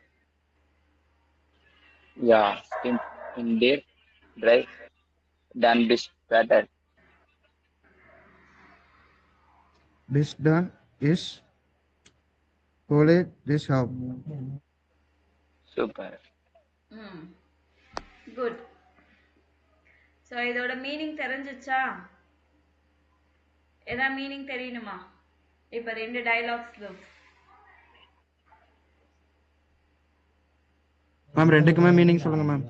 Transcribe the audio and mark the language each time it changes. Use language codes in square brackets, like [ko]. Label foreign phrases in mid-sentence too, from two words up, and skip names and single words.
[de] Ja, stimmt. In der 3. Dann bis später. Bis dann ich hole dich ab. Super. [en] good. so [ta] இதோட மீனிங் தெரிஞ்சிச்சா? ஏதாவது மீனிங் தெரியணுமா? இப்போ 2 டயலாக்ஸ்ல மேம் ரெண்டுக்குமே மீனிங் சொல்லுங்க மேம்.